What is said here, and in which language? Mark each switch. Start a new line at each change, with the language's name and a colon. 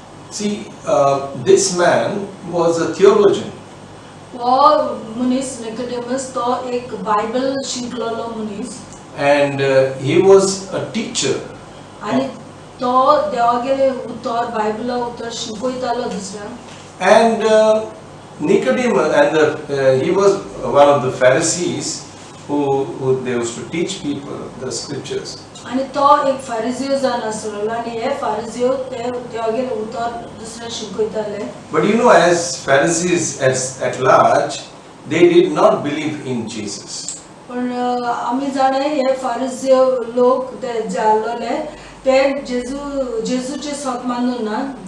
English: See, this man was a theologian.
Konkani: हो मनीस निकोडेमस तो एक बायबल शिकलेलो मनीस.
English: And he was a teacher.
Konkani: आनी तो देवागेले उतर बायबला उतर शिकयतालो दुसऱ्यांक.
English: And Nicodemus, and he was one of the Pharisees who they used to teach people the scriptures.
Konkani: आनी तो एक फारिजियो जावन आसलो आनी हे फारिजियो देवागेले उतर दुसऱ्यांक शिकयताले.
English: But you know, as Pharisees at large, they did not believe in Jesus.
Konkani: पण आमी जाणे हे फारिजियो लोक ते जाल्लोले ते जेजूचे सत मानून ना.